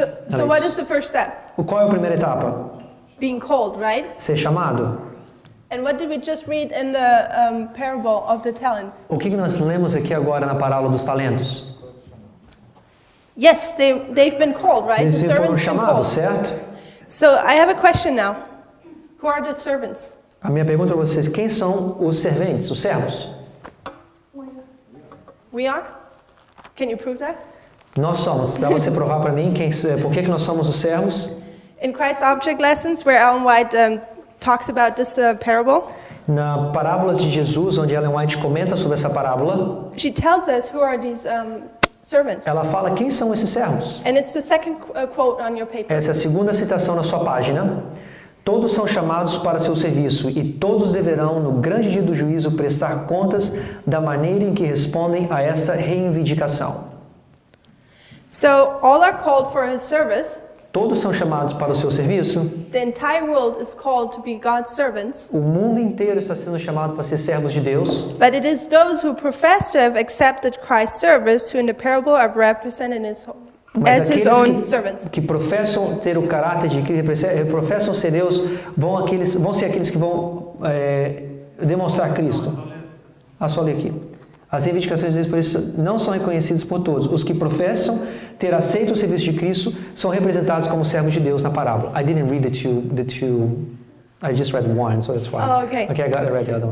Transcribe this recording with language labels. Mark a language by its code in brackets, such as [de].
[en] So what is the first step? [pt] Qual é a primeira etapa? [en] Being called, right? [pt] Ser chamado. [en] And what did we just read in the parable of the talents? [pt] O que nós lemos aqui agora na parábola dos talentos? [en] Yes, they've been called, right? [pt] Eles [en] The [pt] foram [en] servants been [pt] chamados, [en] called. [pt] certo? [en] So I have a question now. Who are the servants? [pt] A minha pergunta para vocês, quem são os serventes, os servos? [en] We are? Can you prove that? [pt] Nós somos. Dá você provar para mim por que nós somos os servos? [en] In Christ Object Lessons, where Ellen White talks about this parable, [pt] Na Parábolas de Jesus, onde Ellen White comenta sobre essa parábola, [en] she tells us who are these servants. [pt] ela fala quem são esses servos. [en] And it's the second quote on your paper. [pt] Essa é a segunda citação na sua página. Todos são chamados para seu serviço e todos deverão, no grande dia do juízo, prestar contas da maneira em que respondem a esta reivindicação. [en] So all are called for his service. [pt] Todos são chamados para o seu serviço. [en] The entire world is called to be God's servants. [pt] O mundo inteiro está sendo chamado para ser servos de Deus. [en] But it is those who profess to have accepted Christ's service who in the parable are represented as his own servants. [pt] Que professam ter o caráter de Cristo, professam ser Deus, vão ser aqueles que vão demonstrar Cristo. Só ler aqui. As reivindicações deles, por isso, não são reconhecidas por todos. Os que professam ter aceito o serviço de Cristo são representados como servos de Deus na parábola. [en] I didn't read the two. I just read one, so that's why. Oh, okay. Okay, I read the other one.